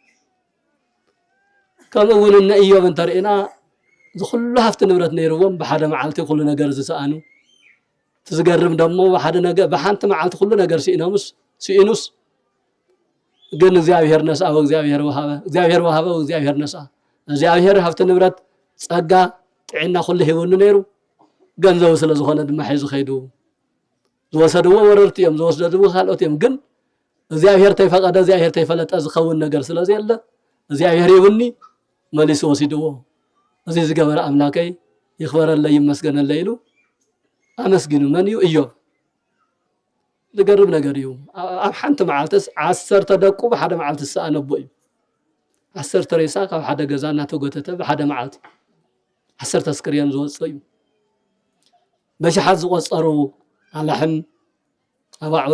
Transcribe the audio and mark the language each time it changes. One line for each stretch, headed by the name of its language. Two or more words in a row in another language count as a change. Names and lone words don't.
Tigrinya: ከምኡውን እነ ኢዮብ እንተርኢና ዝኩሉ ሃፍቲ ንብረት ነይርዎም ብሓደ መዓልቲ ኩሉ ነገር ዝሰኣኑ ትዝገርም ደሞ በሓደ ነገር በሓንቲ መዓልቲ ኩሉ ነገር ሲኢኑስ ግን እግዚአብሔር ነሳ እግዚአብሔር ወሃበ እግዚአብሔር ነሳ እግዚአብሔር ሃፍቲ ንብረት ጸጋ ጥዕና ኩሉ ሂቡን ነይሩ ገንዘብ ስለ ዝኾነ ድማ ሒዙ ኸይዱ ዝወሰድዎ ወረርቲ እዮም ዝወሰድዎ ካልኦት እዮም ግን እግዚአብሔር ተይፈቀደ እግዚአብሔር ተይፈለጠ ዝኸውን ነገር ስለዚህ ያለ እግዚአብሔር ይብኒ መልሶ ወሲድዎ እዚ ዝገበረ አምላከይ ይኽበረለይ ይመስገነለይ ኢሉ አመስግኑ መን እዩ ኢዮብ ዝገርም ነገር እዩ ኣብ ሓንቲ መዓልትስ 10 ደቁ በሓደ መዓልቲ ሰኣነቦ እዩ 10 ሬሳ ካብ ሓደ ገዛ እናተጎተተ በሓደ መዓልቲ 10 አስክሬን ዝወፅእ እዩ በሽሓት ዝቆፀሩ ኣላሕም ኣባዑር